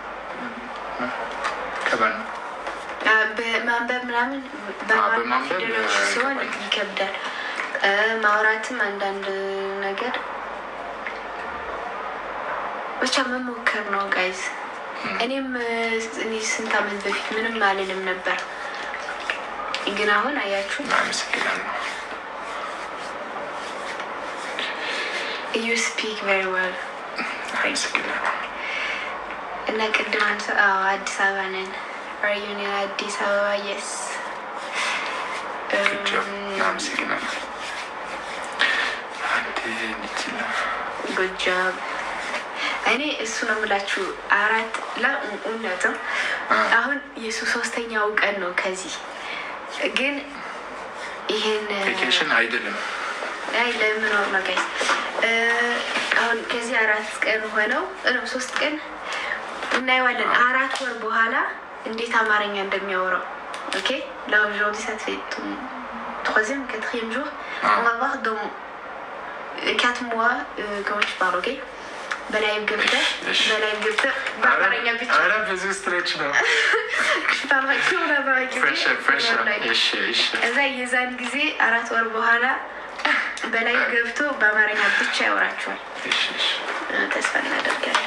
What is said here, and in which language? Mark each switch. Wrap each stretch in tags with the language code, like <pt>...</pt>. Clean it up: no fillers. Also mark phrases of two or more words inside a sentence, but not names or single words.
<am>ከባድ ነው። በማንበብ ምናምን በማንበብ ሲሆን ይከብዳል። ማውራትም አንዳንድ ነገር ብቻ መሞከር ነው ጋይዝ። እኔ ስንት አመት በፊት ምንም አልልም ነበር፣ ግን አሁን አያችሁ። አመሰግናለሁ።</am> <en>You speak very well።</en> <am>አመሰግናለሁ። እና ቅድም አዲስ አበባ ነን። ዩኒየን አዲስ አበባ የስ አመሰግናለሁ።</am> <en>good job።</en> <am>እኔ እሱ ነው የምላችሁ 4 እውነትም አሁን የሱ 3ኛው ቀን ነው ከዚህ። ግን ይሄን ቬኬሽን አይደለም ለምኖር ነው ጋይስ። አሁን ከዚህ 4 ቀን ሆነው 3 ቀን እናየዋለን። 4 ወር በኋላ እንዴት አማርኛ እንደሚያወራው። ኦኬ</am> <fr>là aujourd'hui ça fait ton 3e 4e jour. On va voir dans 4 mois comment tu parles.</fr> <am>OK በላይቭ ገብተህ በአማርኛ ብቻ ብዙ ስትሬች ነው እዛ የዛን ጊዜ 4 ወር በኋላ በላይቭ ገብቶ በአማርኛ ብቻ ያወራቸዋል። ተስፋ እናደርጋለን።</am>